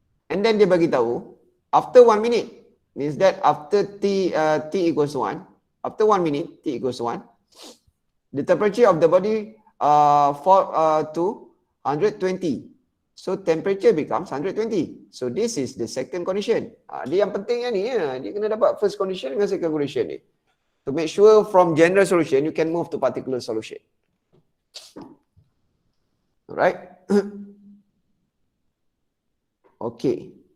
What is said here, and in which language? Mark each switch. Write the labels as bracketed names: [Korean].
[English] And then [Malay] dia bagi tahu [English] after 1 minute, means that after t equals 1, after 1 minute, t equals 1, the temperature of the body fall to 120. So temperature becomes 120. So this is the second condition. [Malay] Dia yang pentingnya ni, dia kena dapat first condition dengan second condition ni. [English] To make sure from general solution, you can move to particular solution. Alright? Okay.